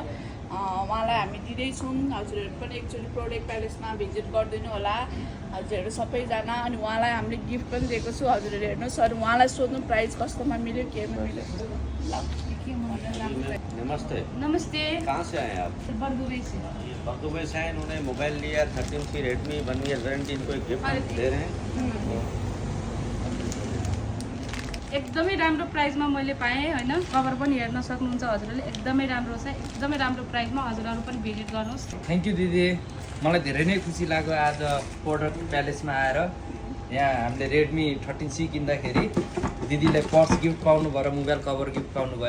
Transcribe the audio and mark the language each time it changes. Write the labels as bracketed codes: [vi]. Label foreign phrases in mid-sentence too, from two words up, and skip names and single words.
[ne] उहाँलाई हामी दिँदैछौँ। हजुरहरू पनि एकचोटि प्रोडक्ट प्यालेसमा भिजिट गरिदिनु होला हजुरहरू सबैजना। अनि उहाँलाई हामीले गिफ्ट पनि दिएको छु। हजुरहरू हेर्नुहोस्। सर उहाँलाई सोध्नु प्राइस कस्तोमा मिल्यो केमा मिल्यो। नमस्ते। नमस्ते। [hi] कहाँ से आए आप? बरदुबई से। बरदुबई से आए। इन्होंने मोबाइल लिया 13C रेडमी 1 [en] year warranty, [hi] इनको एक गिफ्ट दे रहे हैं। [ne] एकदमै राम्रो प्राइसमा मैले पाएँ हैन। कभर पनि हेर्न सक्नुहुन्छ हजुरहरूले। एकदमै राम्रो छ, एकदमै राम्रो प्राइसमा। हजुरहरू पनि भिजिट गर्नुहोस्। [en] Thank you [ne] दिदी। मलाई धेरै नै खुसी लाग्यो आज प्रोडक्ट प्यालेसमा आएर। यहाँ हामीले रेडमी 13C किन्दाखेरि दिदीले पर्स गिफ्ट पाउनुभयो र मोबाइल कभर गिफ्ट पाउनुभयो।